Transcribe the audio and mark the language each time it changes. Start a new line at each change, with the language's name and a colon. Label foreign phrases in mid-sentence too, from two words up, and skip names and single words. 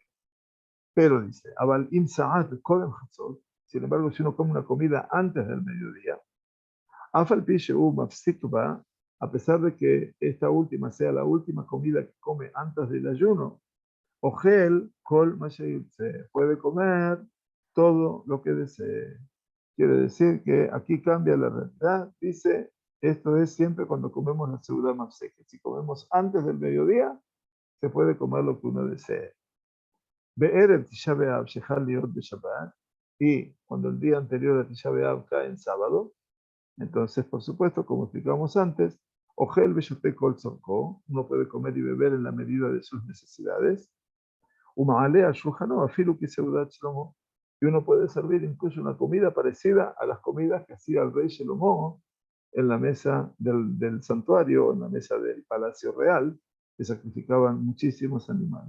Spanish: Pero dice,
Hebrew: אבל אם סעד קודם חצות,
Spanish: sin embargo, si uno come una comida antes del mediodía,
Hebrew: אף על פי שהוא מפסיק בה,
Spanish: a pesar de que esta última sea la última comida que come antes del ayuno,
Hebrew: אוכל כל
Spanish: se puede comer todo lo que desee. Quiere decir que aquí cambia la realidad. Dice, esto es siempre cuando comemos la
Hebrew: סעודה מפסקת.
Spanish: Si comemos antes del mediodía, se puede comer lo que uno desee.
Hebrew: בערב תשעה באב שחל להיות בשבת,
Spanish: y cuando el día anterior a Tisha B'Av cae en sábado, entonces, por supuesto, como explicamos antes,
Hebrew: אוכל ושותה כל צרכו,
Spanish: uno puede comer y beber en la medida de sus necesidades. Y uno puede servir incluso una comida parecida a las comidas que hacía el rey Shlomo en la mesa del santuario, en la mesa del palacio real, que sacrificaban muchísimos animales.